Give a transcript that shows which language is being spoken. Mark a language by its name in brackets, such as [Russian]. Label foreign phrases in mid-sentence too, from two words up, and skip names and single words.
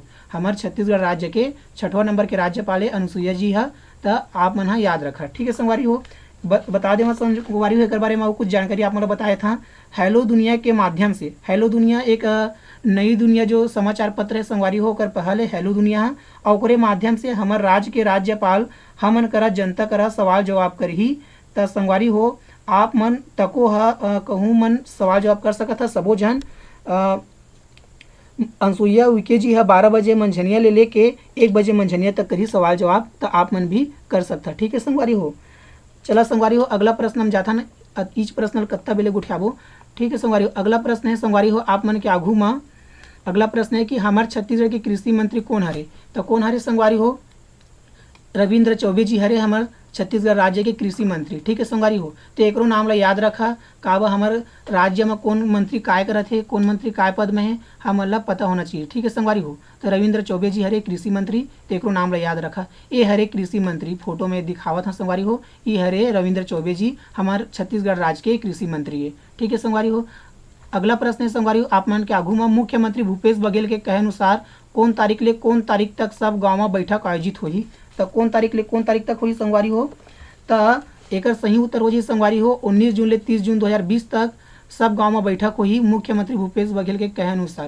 [Chhattisgarhi] हमार छत्तीसगढ़ राज्य के 6वां नंबर के राज्यपाल है अनुसुईया जी है, तो आप मन हाँ याद रखा। ठीक है संगवारी हो, बता दें संगवारी हो एक बारे में कुछ जानकारी आप मतलब बताया था। हेलो दुनिया के माध्यम से, हेलो दुनिया एक नई दुनिया जो समाचार पत्र है संगवारी हो कर पहले हेलो दुनिया है, और ओकरे माध्यम से हमार राज्य के राज्यपाल हमन करा जनता करा सवाल जवाब करही। त संगवारी हो आप मन तको कहूँ मन सवाल जवाब कर सकत है सबो जन। अनुसुईया उइके जी है 12 बजे मंझनिया ले लेके 1 बजे मंझनिया तक करी सवाल जवाब, तो आप मन भी कर सकता। ठीक है संगवारी हो, चला संगवारी हो अगला प्रश्न हम जाता ना ईच प्रश्न कत्ता बेले गुठियाबो। ठीक है संगवारी हो, अगला प्रश्न है संगवारी हो आप मन के आघू में अगला प्रश्न है कि हमारे छत्तीसगढ़ के कृषि मंत्री कौन हरे। तो कौन हरे संगवारी हो, रविंद्र चौबे जी हरे हमारे छत्तीसगढ़ राज्य के कृषि मंत्री। ठीक है संगवारी हो, तो एकरो नाम ला याद रखा काबा हमारे राज्य में कौन मंत्री काय करत है, कौन मंत्री काय पद में है हम ला पता होना चाहिए। ठीक है संगवारी हो, तो रविंद्र चौबे जी हरे कृषि मंत्री, तो एकरो नाम ला याद रखा। ये हरे कृषि मंत्री फोटो में दिखावत है संगवारी हो, ये हरे रविंद्र चौबे जी हमारे छत्तीसगढ़ राज्य के कृषि मंत्री है। ठीक है संगवारी हो, अगला प्रश्न है संगवारी हो आप मन के आघू में मुख्यमंत्री भूपेश बघेल के कहे अनुसार कौन तारीख ले कौन तारीख तक सब गाँव में बैठक आयोजित होही। तो कौन तारीख ले कौन तारीख तक होही संगवारी हो, तो एकर सही उत्तर हो जी संगवारी हो 19 जून ले 30 जून 2020 तक सब गांव में बैठक होही मुख्यमंत्री भूपेश बघेल के कहे अनुसार।